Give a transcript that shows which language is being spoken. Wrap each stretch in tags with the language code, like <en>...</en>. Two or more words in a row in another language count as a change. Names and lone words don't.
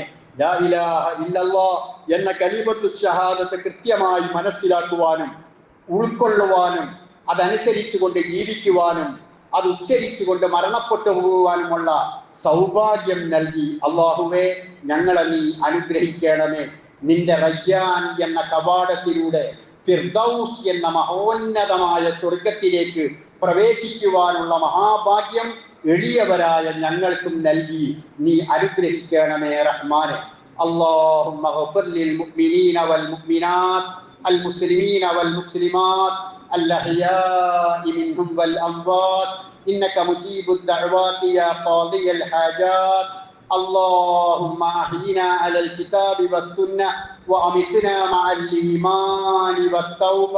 <ar>لا إله إلا الله</ar> <ml>എന്ന കലിമത്തു ഷഹാദത്ത് കൃത്യമായി മനസ്സിലാക്കുവാനും ഉൾക്കൊള്ളുവാനും അതനുസരിച്ചുകൊണ്ട് ജീവിക്കുവാനും അത് ഉച്ചരിച്ചുകൊണ്ട് മരണപ്പെട്ടു പോകുവാനുമുള്ള സൗഭാഗ്യം നൽകി അല്ലാഹുവേ ഞങ്ങളെ നീ അനുഗ്രഹിക്കണമേ. നിന്റെ റയ്യാൻ എന്ന കവാടത്തിലൂടെ ഫിർദൗസ് എന്ന മഹോന്നതമായ സ്വർഗത്തിലേക്ക് പ്രവേശിക്കുവാനുള്ള മഹാഭാഗ്യം എളിയവരായ ഞങ്ങൾക്കും നൽകി നീ അനുഗ്രഹിക്കണമേ റഹ്മാനെ.</ml> <ar>اللهم اغفر للمؤمنين والمؤمنات المسلمين والمسلمات الأحياء منهم والأموات إنك مجيب الدعوات يا قاضي الحاجات. اللهم أحينا على الكتاب والسنة وأمتنا مع الإيمان والتوبة.</ar>